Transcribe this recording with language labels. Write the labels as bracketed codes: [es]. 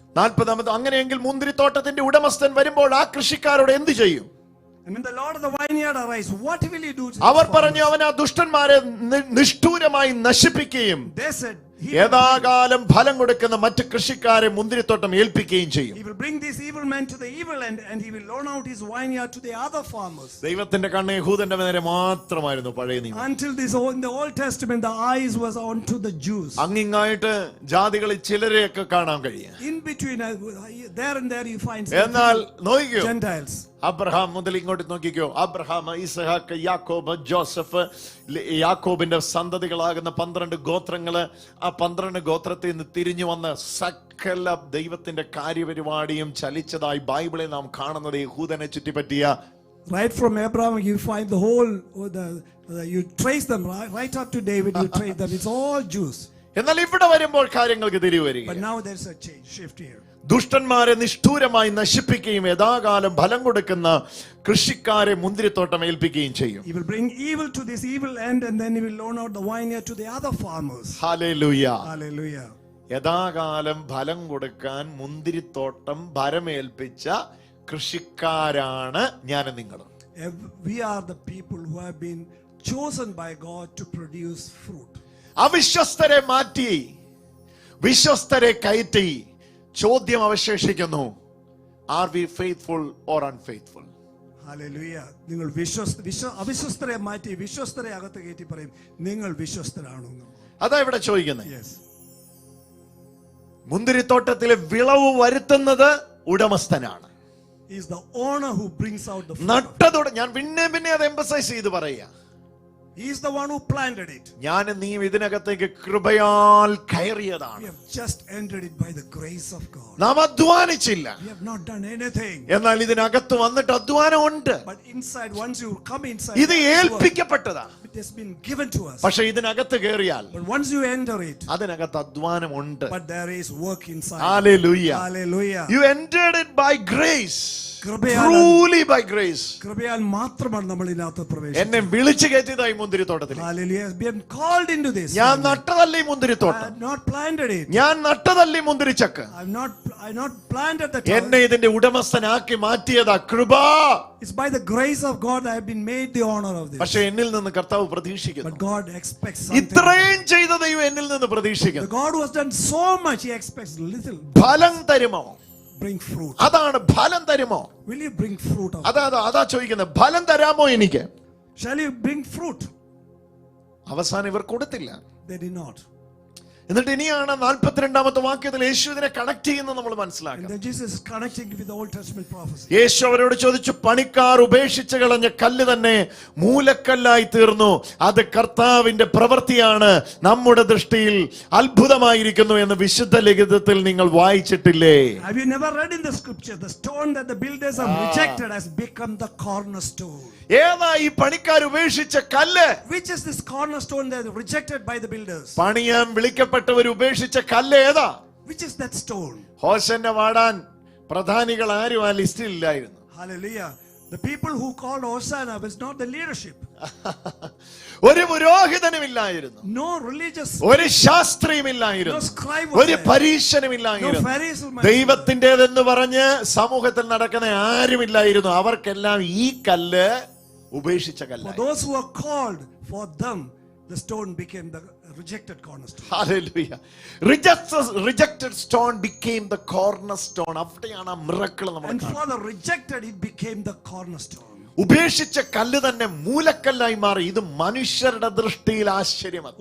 [ml] 40-ാമത് അങ്ങനെയെങ്കിൽ മുന്തിരിത്തോട്ടത്തിന്റെ ഉടമസ്ഥൻ വരുമ്പോൾ ആ കൃഷിക്കാരോട് എന്ത് ചെയ്യും? [en] And when the Lord of the vineyard arrives, what will he do? [ml] അവർ പറഞ്ഞു, അവൻ ആ ദുഷ്ടന്മാരെ നിഷ്ഠൂരമായി നശിപ്പിക്കുകയും [en] They said [ml] യഥാകാലം ഫലം കൊടുക്കുന്ന മറ്റ് കൃഷിക്കാരെ മുന്തിരിത്തോട്ടം ഏൽപ്പിക്കുകയും ചെയ്യും. [en] He will bring this evil man to the evil end, and he will loan out his vineyard to the other farmers. [ml] ദൈവത്തിന്റെ കണ്ണ് യഹൂദന്റെ നേരെ മാത്രമായിരുന്നു പഴയ നിയമം. [en] Until in the Old Testament, the eyes was on to the Jews. [ml] അങ്ങിങ്ങായിട്ട് ജാതികളിൽ ചിലരെയൊക്കെ കാണാൻ കഴിയും. [en] In between, there and there you find [ml] എന്നാൽ നോക്കിക്കോ, [en] Gentiles. [ml] അബ്രഹാം മുതൽ ഇങ്ങോട്ട് നോക്കിക്കോ, അബ്രഹാം, ഇസഹാക്ക്, യാക്കോബ്, ജോസഫ്, യാക്കോബിന്റെ സന്തതികളാകുന്ന 12 ഗോത്രങ്ങള്, ആ 12 ഗോത്രത്തിൽ നിന്ന് തിരിഞ്ഞു വന്ന് സകല ദൈവത്തിന്റെ കാര്യപരിപാടിയും ചലിച്ചതായി ബൈബിളിൽ നാം കാണുന്നത് യഹൂദനെ ചുറ്റിപ്പറ്റിയ. [en] Right from Abraham, you find the whole, you trace them right up to David, you trace them. It's all Jews. [ml] എന്നാൽ ഇവിടെ വരുമ്പോൾ കാര്യങ്ങൾക്ക് തിരിവരിക. [en] But now there's a change, shift here. [ml] ദുഷ്ടന്മാരെ നിഷ്ഠൂരമായി നശിപ്പിക്കുകയും യഥാകാലം ഫലം കൊടുക്കുന്ന കൃഷിക്കാരെ മുന്തിരിത്തോട്ടം ഏൽപ്പിക്കുകയും ചെയ്യും. [en] He will bring evil to this evil end, and then he will loan out the vineyard to the other farmers. [ml] Hallelujah. [en] Hallelujah. [ml] യഥാകാലം ഫലം കൊടുക്കാൻ മുന്തിരിത്തോട്ടം ഭരമേൽപ്പിച്ച കൃഷിക്കാരാണ് ഞാനും നിങ്ങളും. [en] We are the people who have been chosen by God to produce fruit. [ml] അവിശ്വസ്തരെ മാറ്റി വിശ്വസ്തരെ കയറ്റി ചോദ്യം അവശേഷിക്കുന്നു, [en] Are we faithful or unfaithful? [ml] Hallelujah. നിങ്ങൾ അവിശ്വസ്തരെ മാറ്റി വിശ്വസ്തരെ അകത്ത് കയറ്റി പറയും, നിങ്ങൾ വിശ്വസ്തരാണോ? അതാ ഇവിടെ ചോദിക്കുന്നത്. [en] Yes. [ml] മുന്തിരിത്തോട്ടത്തിലെ വിളവ് വരുത്തുന്നത് ഉടമസ്ഥനാണ്. [en] He is the owner who brings out the fruit. [ml] നട്ടതോടെ ഞാൻ പിന്നെ അത് എംഫസൈസ് ചെയ്ത് പറയാ, [en] He is the one who planted it. [ml] ഞാനും നീയും ഇതിനകത്തേക്ക് കൃപയാൽ കയറിയതാണ്. [en] We have just entered it by the grace of God. [ml] നാം അധ്വാനിച്ചില്ല. [en] We have not done anything. [ml] എന്നാൽ ഇതിനകത്ത് വന്നിട്ട് അധ്വാനം ഉണ്ട്. [en] But inside, once you come inside, [ml] ഇത് ഏൽപ്പിക്കപ്പെട്ടതാ. [en] it has been given to us. [ml] പക്ഷെ ഇതിനകത്ത് കയറിയാൽ [en] But once you enter it, [ml] അതിനകത്ത് അധ്വാനം ഉണ്ട്. [en] but there is work inside. Hallelujah. Hallelujah. You entered it by grace. [ml] കൃപയാൽ [en] Truly by grace. [ml] കൃപയാൽ മാത്രമാണ് നമ്മൾ ഇതിനകത്ത് പ്രവേശിച്ചത്. എന്നെ വിളിച്ചു കയറ്റിയതായി മുന്തിരിത്തോട്ടത്തിൽ. [en] Hallelujah. We have been called into this. [ml] ഞാൻ നട്ടതല്ലേ [en] I [ml] മുന്തിരിത്തോട്ടം, [en] have not planted it. [ml] ഞാൻ നട്ടതല്ലേ മുന്തിരിച്ചക്ക്, [en] I have not planted the [ml] എന്നെ [en] tower. [ml] ഇതിന്റെ ഉടമസ്ഥനാക്കി മാറ്റിയതാ കൃപ. [en] It's by the grace of God I have been made the owner of this. [ml] പക്ഷെ എന്നിൽ നിന്ന് കർത്താവ് പ്രതീക്ഷിക്കുന്നു, [en] But God expects something. [ml] ഇത്രയും ചെയ്ത ദൈവം എന്നിൽ നിന്ന് [en] The [ml] പ്രതീക്ഷിക്കുന്നു, [en] God who has done so much, He expects little. [ml] ഫലം തരുമോ? [en] Bring fruit. [ml] അതാണ് ഫലം തരുമോ. [en] Will you bring fruit out? [ml] അതാ ചോദിക്കുന്നത്, ഫലം തരാമോ എനിക്ക്? [en] Shall you bring fruit? [ml] അവസാനം ഇവർ കൊടുത്തില്ല. [en] They did not. [ml] എന്നിട്ട് ഇനിയാണ് 42ാമത്തെ വാക്യത്തിൽ യേശു ഇതിനെ കണക്ട് ചെയ്യുന്നത് നമ്മൾ [en] And [ml] മനസ്സിലാക്കണം. [en] then Jesus is connecting with the Old Testament prophecy. [ml] യേശു അവരോട് ചോദിച്ചു, പണിക്കാർ ഉപേക്ഷിച്ച് കളഞ്ഞ കല്ല് തന്നെ മൂലക്കല്ലായി തീർന്നു, അത് കർത്താവിന്റെ പ്രവൃത്തിയാണ്, നമ്മുടെ ദൃഷ്ടിയിൽ അത്ഭുതമായിരിക്കുന്നു എന്ന് വിശുദ്ധ ലിഖിതത്തിൽ നിങ്ങൾ വായിച്ചിട്ടില്ലേ? [en] Have you never read in the scripture, the stone that the builders have rejected has become the cornerstone? [ml] ഏതാ ഈ പണിക്കാർ ഉപേക്ഷിച്ച കല്ല്? [en] Which is this cornerstone that is rejected by the builders? [ml] പണിയാൻ വിളിക്കപ്പെട്ടവർ ഉപേക്ഷിച്ച കല്ല് ഏതാ? [en] Which is that stone? [ml] ഹോശന്നെ വാടാൻ പ്രധാനികൾ ആരും ആ ലിസ്റ്റിൽ ഇല്ലായിരുന്നു. [en] Hallelujah. The people who called Hosanna was not the leadership. [ml] ഒരു പുരോഹിതനും ഇല്ലായിരുന്നു, [en] No religious, [ml] ഒരു ശാസ്ത്രിയും ഇല്ലായിരുന്നു, [en] no scribe was [ml] ഒരു [en] there. [ml] പരീക്ഷനും [en] No [ml] ഇല്ലായിരുന്നു. [en] Pharisees. [ml] ദൈവത്തിൻ്റെതെന്ന് പറഞ്ഞ് സമൂഹത്തിൽ നടക്കുന്ന ആരുമില്ലായിരുന്നു. അവർക്കെല്ലാം ഈ കല്ല് ഉപേക്ഷിച്ച [en] For [ml] കല്ല്. [en] those who are called, for them, the stone became the rejected cornerstone. Hallelujah. Rejected stone became the cornerstone. [ml] അവിടെയാണ് ആ മിറക്കിൾ നമ്മൾ [en] And [ml] കാണുന്നത്. [en] for the rejected, it became the cornerstone. [ml] ഉപേക്ഷിച്ച കല്ല് തന്നെ മൂലക്കല്ലായി മാറി. ഇത് മനുഷ്യരുടെ ദൃഷ്ടിയിൽ ആശ്ചര്യമാണ്.